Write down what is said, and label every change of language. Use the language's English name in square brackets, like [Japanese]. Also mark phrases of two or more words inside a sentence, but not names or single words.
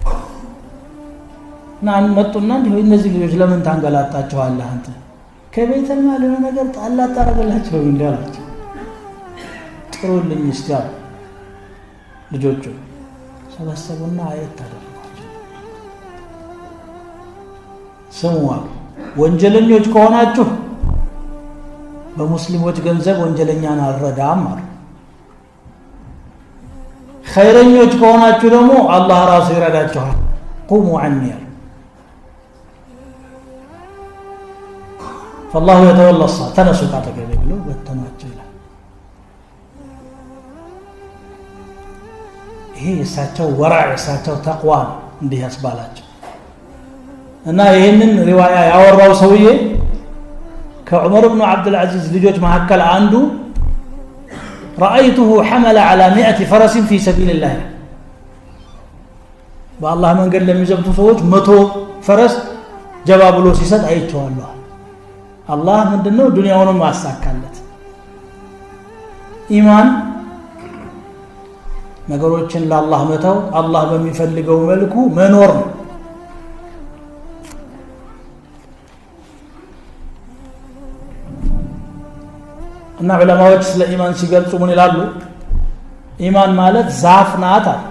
[Amharic] እና መጡና እንዲሁ እነዚህ ልጆች ለምን ታንገላታቸዋለህ አንተ ከቤተል ማለ ነገር ጣላ ታረጋላችሁ እንዲያላችሁ ጥሩልኝ እስቲ ልጆቹ ሰበሰቡና አየት ታደርጓቸው ስሙዋ ወንጀለኞች ከሆናችሁ በሙስሊሞች ገንዘብ ወንጀለኛን አልረዳም አሉ ኸይረኞች ከሆናችሁ ደግሞ አላህ ራሱ ይረዳችኋል [Arabic] قوموا عني فالله يتولى الصالحين [Amharic] ተነሱ ካጠገቤ ብሎ በተናቸው ይላል ይሄ የሳቸው ወራዕ የሳቸው ተቅዋ እንዲህ ያስባላቸው እና ይሄንን ሪዋያ ያወራው ሰውዬ ከዑመር ኢብኑ አብዱል አዚዝ ልጆች መካከል አንዱ [Arabic] رأيته حمل على 100 فرس في سبيل الله والله من قال لم يزبط [Amharic] ሰዎች 100 ፈረስ ጀባ ብሎ ሲሰጥ አይቼዋለሁ አላህ ምንድነው ዱንያውንም ማሳካለት ኢማን ነገሮችን ለአላህ መተው አላህ በሚፈልገው መልኩ መኖር ነው እና ዑለማዎች ስለ ኢማን ሲገልጹ ምን ይላሉ ኢማን ማለት ዛፍ ናት